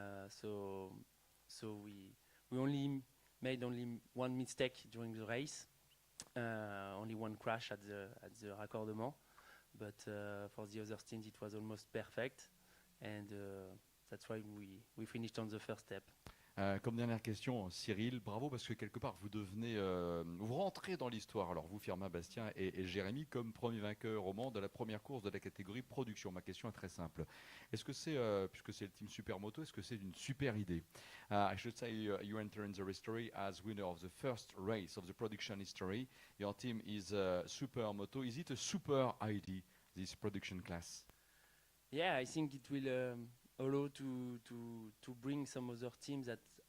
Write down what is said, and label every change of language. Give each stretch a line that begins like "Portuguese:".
English: So we only made one mistake during the race, only one crash at the raccordement. But for the other stint, it was almost perfect, and that's why we finished on the first step.
French: Comme dernière question, Cyril, bravo parce que quelque part vous devenez, vous rentrez dans l'histoire. Alors vous, Firmin, Bastien et Jérémy, comme premier vainqueur au Mans de la première course de la catégorie production. Ma question est très simple. Est-ce que c'est, puisque c'est le team Super Moto, est-ce que c'est une super idée?
English: I should say you enter in the history as winner of the first race of the production history. Your team is Super Moto. Is it a super idea, this production class? Yeah, I think it will allow to bring some other teams that